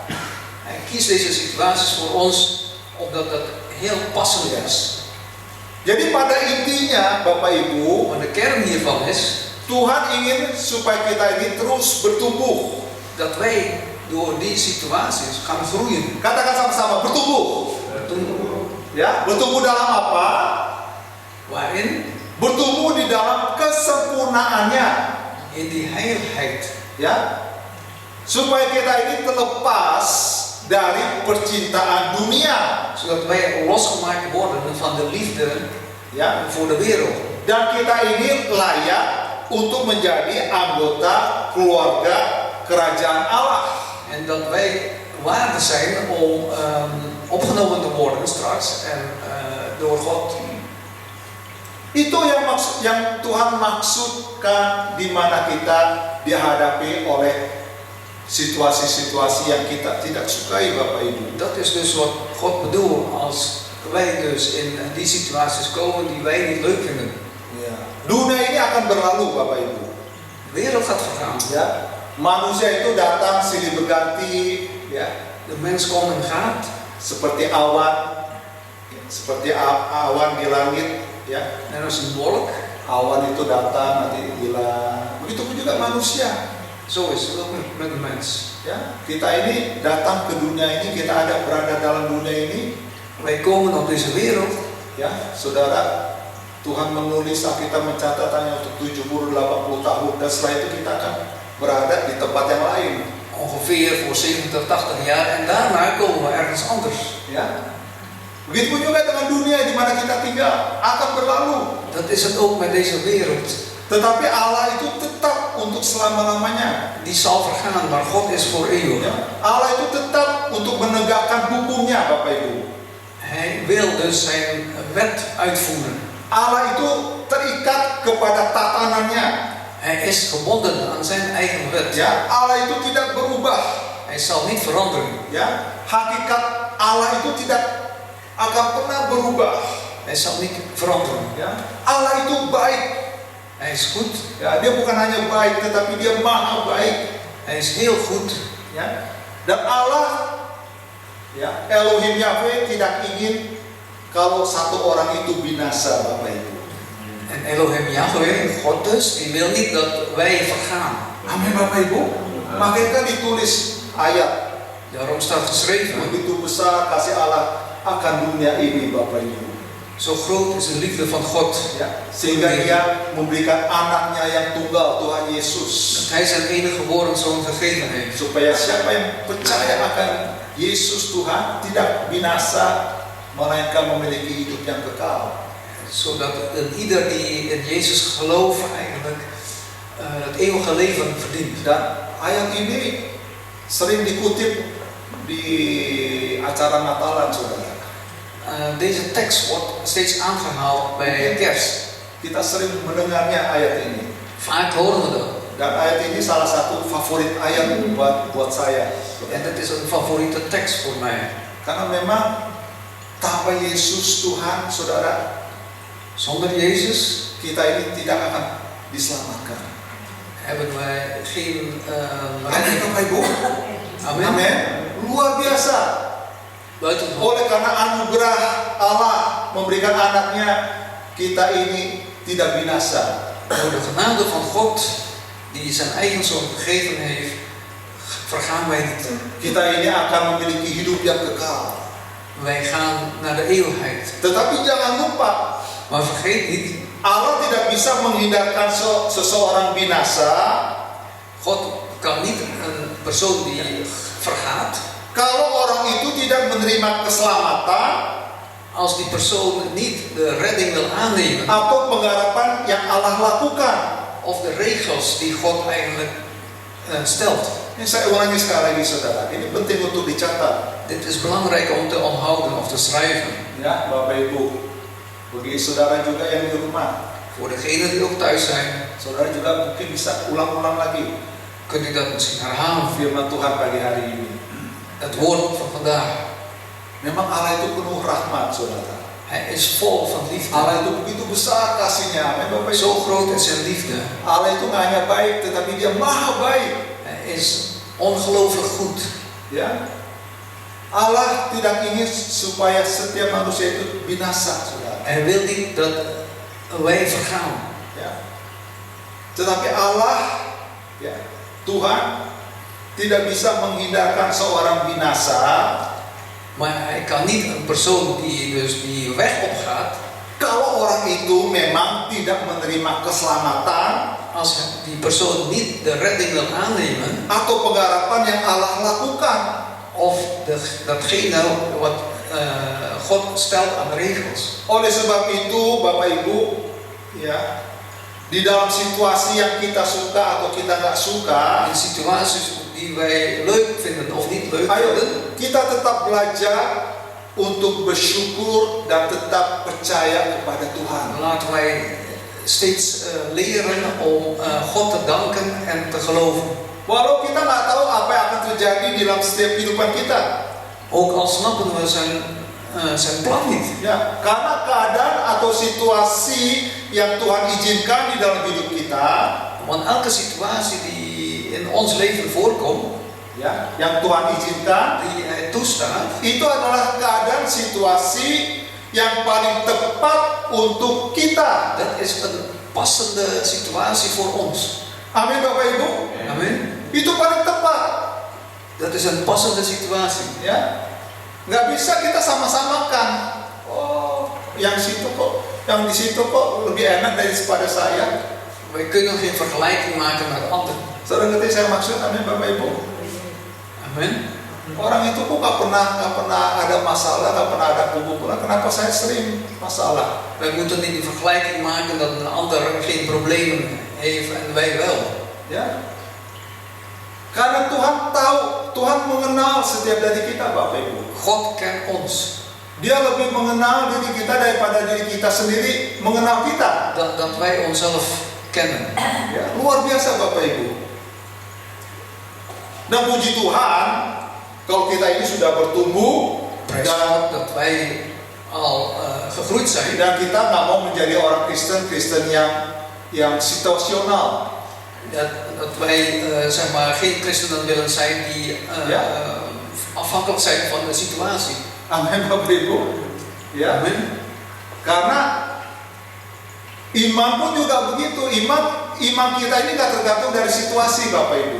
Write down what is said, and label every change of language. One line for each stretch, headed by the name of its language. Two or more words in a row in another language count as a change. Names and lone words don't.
Dutch: Hij kiest deze situaties voor ons omdat dat heel passend is.
Indonesian: Jadi pada intinya, Bapak Ibu,
Dutch: Maar de kern hiervan is
Indonesian: Tuhan ingin supaya kita ini terus bertumbuh.
Dutch: dat wij door die situaties gaan groeien.
Indonesian: Katakan sama-sama, bertumbuh. Ya, bertumbuh dalam apa?
Dutch: Waarin?
Indonesian: Bertumbuh di dalam kesempurnaannya.
Dutch: In die heiligheid.
Indonesian: Ya, supaya kita ini terlepas dari percintaan dunia,
Dutch: Zodat wij losgemaakt worden van de liefde
Indonesian: ya,
Dutch: voor de wereld.
Indonesian: dan kita ini layak untuk menjadi anggota keluarga kerajaan Allah.
Dutch: En dat wij waardig zijn om opgenomen te worden straks en door God.
Indonesian: Itu yang Tuhan maksudkan di mana kita dihadapi oleh situasi-situasi yang kita tidak sukai, Bapak Ibu.
Dutch: Dat is dus wat God bedoelt als wij dus in die situaties komen die wij niet leuk vinden.
Indonesian: Ya. Dunia ini akan berlalu, Bapak Ibu.
Dutch: De wereld gaat vergaan.
Indonesian: Ya. Manusia itu datang silih berganti, ya.
Dutch: De mens komt en gaat.
Indonesian: Seperti awan, seperti awan di langit, ya.
Dutch: En als een wolk.
Indonesian: Awan itu datang nanti hilang. Begitupun juga manusia.
Dutch: Zo is het ook met de mens.
Indonesian: Ya, kita ini datang ke dunia ini, kita ada berada dalam dunia ini.
Dutch: Wij komen op deze wereld.
Indonesian: Ya, saudara, Tuhan menulis Alkitab mencatatnya untuk 70-80 tahun, dan setelah itu kita akan berada di tempat yang lain.
Dutch: Ongeveer voor 70, 80 jaar en daarna komen we ergens anders.
Indonesian: Ya, begitu juga dengan dunia di mana kita tinggal akan berlalu.
Dutch: Dat is het ook met deze wereld.
Indonesian: Tetapi Allah itu tetap untuk selama-lamanya.
Dutch: Die zal vergaan, maar God is voor eeuwig.
Indonesian: Ya, Allah itu tetap untuk menegakkan hukumnya, Bapak Ibu.
Dutch: Hij wil dus zijn wet uitvoeren.
Indonesian: Allah itu terikat kepada tatanannya.
Dutch: Hij is gebonden aan zijn eigen wet.
Indonesian: Ya, Allah itu tidak berubah.
Dutch: Hij zal niet veranderen.
Indonesian: Ya, hakikat Allah itu tidak akan pernah berubah.
Dutch: Hij zal niet veranderen.
Indonesian: Ya, Allah itu baik.
Dutch: Hij is goed.
Indonesian: Ya, dia bukan hanya baik, tetapi dia maha baik.
Dutch: Hij is heel goed.
Indonesian: Ya, dan Allah, ya, Elohim Yahweh tidak ingin kalau satu orang itu binasa, Bapak Ibu.
Dutch: En Elohim Yahweh, God dus, die wil niet dat wij vergaan.
Indonesian: Amin, Bapak Ibu. Makanya kan ditulis ayat,
Dutch: Daarom staat geschreven,
Indonesian: begitu besar kasih Allah akan dunia ini, Bapak Ibu.
Dutch: zo groot is de liefde van God.
Indonesian: Ya, sehingga dia memberikan anaknya yang tunggal, Tuhan Yesus.
Dutch: Dat hij zijn enige geboren zoon gegeven heeft.
Indonesian: Supaya siapa yang percaya akan Yesus Tuhan tidak binasa, melainkan memiliki hidup yang kekal.
Dutch: Zodat ieder die in Jezus gelooft eigenlijk het eeuwige leven verdient.
Indonesian: Dan ayat ini sering dikutip di acara Natalan, saudara.
Dutch: Deze tekst wordt steeds aangehaald bij kerst.
Indonesian: Kita sering mendengarnya ayat ini.
Dutch: Vaak horen we dat.
Indonesian: Dan ayat ini salah satu favorit ayat buat saya.
Dutch: En dat is een favoriete tekst voor mij.
Indonesian: Karena memang tanpa Yesus Tuhan, saudara,
Dutch: Zonder Jezus
Indonesian: kita ini tidak akan diselamatkan.
Dutch: hebben wij geen
Indonesian: Amin,
Dutch: redding.
Indonesian: Bapak Ibu. Amin. Amin. Luar biasa.
Dutch: Buiten God.
Indonesian: Oleh karena anugerah Allah memberikan anaknya, kita ini tidak binasa.
Dutch: Door de genade van God, die zijn eigen zoon gegeven heeft, vergaan wij niet.
Indonesian: Kita ini akan memiliki hidup yang kekal.
Dutch: Wij gaan naar de eeuwigheid.
Indonesian: Tetapi jangan lupa,
Dutch: Maar vergeet niet,
Indonesian: Allah tidak bisa menghindarkan seseorang binasa
Dutch: God kan niet een persoon die vergaat,
Indonesian: kalau orang itu tidak menerima keselamatan
Dutch: als die persoon niet de redding wil aannemen.
Indonesian: atau pengharapan yang Allah lakukan.
Dutch: of de regels die God eigenlijk stelt.
Indonesian: Ini saya ulangi sekali lagi saudara, ini penting untuk dicatat.
Dutch: Dit is belangrijk om te onthouden of te schrijven.
Indonesian: Ya, Bapak Ibu, bagi saudara juga yang di rumah,
Dutch: Voor degenen die ook thuis zijn,
Indonesian: saudara juga mungkin bisa ulang-ulang lagi
Dutch: kunt u dat misschien herhalen.
Indonesian: firman Tuhan pagi hari ini.
Dutch: Het woord van vandaag.
Indonesian: Memang Allah itu penuh rahmat, saudara.
Dutch: Hij is vol van liefde.
Indonesian: Allah itu begitu besar kasihnya, amin Bapak Ibu.
Dutch: Zo groot is zijn liefde.
Indonesian: Allah itu nggak hanya baik, tetapi Dia maha baik.
Dutch: Hij is ongelooflijk goed.
Indonesian: Ya, Allah tidak ingin supaya setiap manusia itu binasa, saudara.
Dutch: Hij wil niet dat wij vergaan.
Indonesian: Ya. Tetapi Allah, ya, Tuhan tidak bisa menghindarkan seorang binasa.
Dutch: Maar hij kan niet een persoon die dus die weg opgaat,
Indonesian: Kalau orang itu memang tidak menerima keselamatan
Dutch: als die persoon niet de redding wil aannemen,
Indonesian: atau pengharapan yang Allah lakukan.
Dutch: of datgene wat God stelt aan regels.
Indonesian: Oleh sebab itu, Bapak Ibu, ya, di dalam situasi yang kita suka atau kita nggak suka,
Dutch: In situaties die wij leuk vinden of niet leuk
Indonesian: ayo
Dutch: vinden,
Indonesian: kita tetap belajar untuk bersyukur dan tetap percaya kepada Tuhan.
Dutch: laten wij steeds leren om God te danken en te geloven.
Indonesian: Walau kita nggak tahu apa yang akan terjadi di dalam setiap kehidupan kita,
Dutch: Ook al snappen we zijn plan niet.
Indonesian: ya, karena keadaan atau situasi yang Tuhan izinkan di dalam hidup kita,
Dutch: Want elke situatie die in ons leven voorkomt,
Indonesian: ya, yang Tuhan izinkan,
Dutch: die Hij toestaat,
Indonesian: itu adalah keadaan situasi yang paling tepat untuk kita.
Dutch: dat is een passende situatie voor ons.
Indonesian: Amin Bapak Ibu.
Dutch: Amen.
Indonesian: Itu paling tepat.
Dutch: Dat is een passende situatie.
Indonesian: Ya, nggak bisa kita sama-samakan. Oh, yang situ kok, yang di situ kok lebih enak daripada saya.
Dutch: Wij kunnen geen vergelijking maken met anderen.
Indonesian: Saudara ngerti saya maksud, amin Bapak Ibu.
Dutch: Amen.
Indonesian: Orang itu kok nggak pernah ada masalah, nggak pernah ada kumpulan. Kenapa saya sering masalah?
Dutch: Wij moeten niet die vergelijking maken dat een ander geen problemen heeft en wij wel.
Indonesian: Ya, karena Tuhan tahu, Tuhan mengenal setiap dari kita, Bapak Ibu.
Dutch: God kent ons.
Indonesian: Dia lebih mengenal diri kita daripada diri kita sendiri mengenal kita.
Dutch: Dat wij onszelf kennen.
Indonesian: Ya, luar biasa Bapak Ibu. Dan puji Tuhan, kalau kita ini sudah bertumbuh
Dutch: Prijs
Indonesian: dan,
Dutch: God dat wij al gegroeid zijn.
Indonesian: dan kita nggak mau menjadi orang Kristen yang situasional.
Dutch: Dat wij zeg maar geen christenen willen zijn die afhankelijk zijn van de situatie.
Indonesian: Amin Bapak Ibu. Ya,
Dutch: Amen.
Indonesian: karena iman pun juga begitu. Iman kita ini nggak tergantung dari situasi, Bapak Ibu.